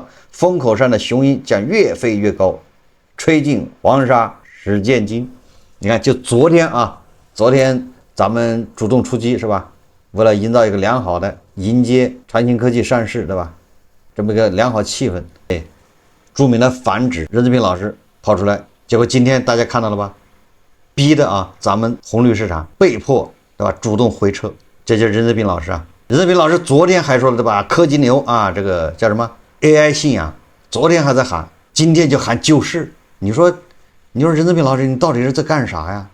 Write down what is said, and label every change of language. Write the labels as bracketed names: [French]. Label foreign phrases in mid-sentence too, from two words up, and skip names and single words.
[Chinese] 風口上的雄鷹將越飛越高，吹盡黃沙始見金。你看，就昨天啊，昨天。咱們主動出擊是吧？為了營造一個良好的迎接長興科技上市，對吧？這麼一個良好氣氛，著名的反指任澤平老師跑出來，結果今天大家看到了吧？逼的啊，咱們紅綠市場被迫，對吧？主動回撤，這就是任澤平老師啊。任澤平老師昨天還說了，對吧？科技牛啊，這個叫什麼 AI 信仰，昨天還在喊，今天就喊救市。你說任澤平老師，你到底是在幹啥呀？